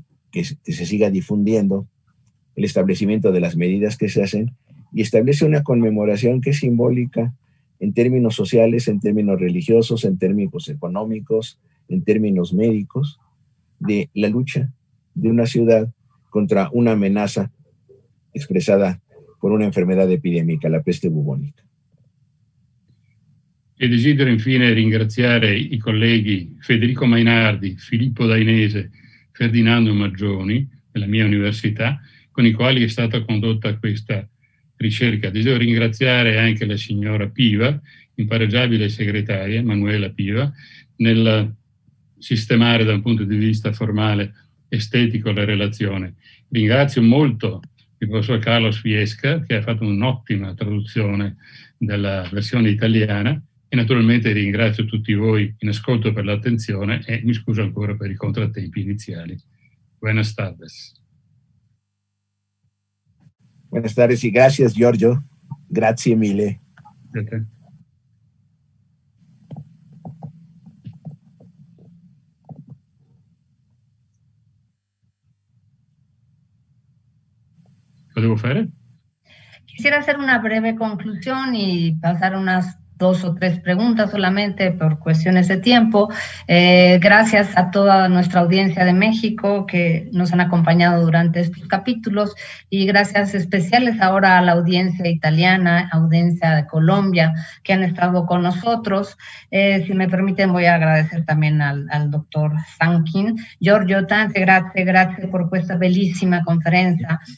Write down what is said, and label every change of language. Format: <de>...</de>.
<es>que se siga difundiendo, el establecimiento de las medidas que se hacen, y establece una conmemoración que es simbólica en términos sociales, en términos religiosos, en términos económicos, en términos médicos, de la lucha de una ciudad contra una amenaza expresada por una enfermedad epidemica, la peste bubónica.</es> <it>E desidero infine ringraziare i colleghi Federico Mainardi, Filippo Dainese, Ferdinando Maggioni, della mia università, con i quali è stata condotta questa ricerca. Desidero ringraziare anche la signora Piva, impareggiabile segretaria, Manuela Piva, nel sistemare da un punto di vista formale estetico la relazione. Ringrazio molto il professor Carlos Fiesca, che ha fatto un'ottima traduzione della versione italiana, e naturalmente ringrazio tutti voi in ascolto per l'attenzione e mi scuso ancora per i contrattempi iniziali.</it> <es>Buenas tardes. Buenas tardes y gracias, Giorgio.</es> <it>Grazie mille. Grazie. ¿Lo devo fare?</it> <es>Quisiera hacer una breve conclusión y pasar unas 2 o 3 preguntas solamente por cuestiones de tiempo. Gracias a toda nuestra audiencia de México que nos han acompañado durante estos capítulos y gracias especiales ahora a la audiencia italiana, audiencia de Colombia que han estado con nosotros. Si me permiten voy a agradecer también al doctor Sankin.</es> <it>Giorgio, tante grazie per questa bellissima conferenza.</it>